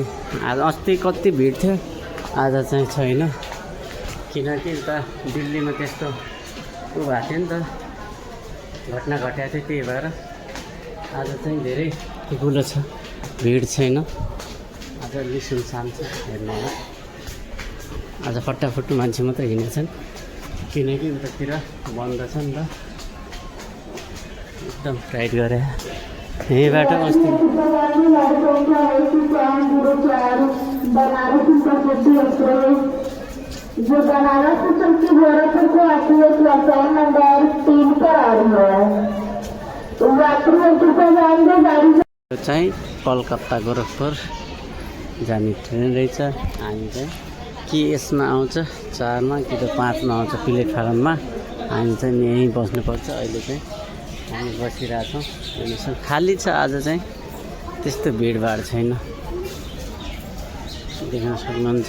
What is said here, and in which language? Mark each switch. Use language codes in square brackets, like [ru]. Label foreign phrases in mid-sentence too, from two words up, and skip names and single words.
[ne] आज अस्ति कति भिड थियो, आज चाहिँ छैन, किनकि उता दिल्लीमा त्यस्तो उ भएको थियो नि त, घटना घटेको थियो, त्यही भएर आज चाहिँ धेरै ठुलो छ, भिड छैन। आज अलि सुनसान छ, हेर्नु होला। आज फट्टाफुट्टु मान्छे मात्रै हिँडेछन्, किनकि उतातिर बन्द छ नि त, एकदम टाइट गरे। यहीँबाट अस्ति [hi] जो बनारस से चलती गोरखपुर को आती है, प्लेटफॉर्म नंबर 3 पर आ रही है। यात्रियों कृपया ध्यान दें, गाड़ी [ne] चाहिँ कलकत्ता गोरखपुर जाने ट्रेन रहेछ। हामी चाहिँ कि यसमा आउँछ 4मा कि त 5मा आउँछ प्लेटफर्ममा। हामी चाहिँ यहीँ बस्नुपर्छ। अहिले चाहिँ हामी बसिरहेछौँ। खाली छ आज चाहिँ, त्यस्तो भिडभाड छैन, देख्न सक्नुहुन्छ।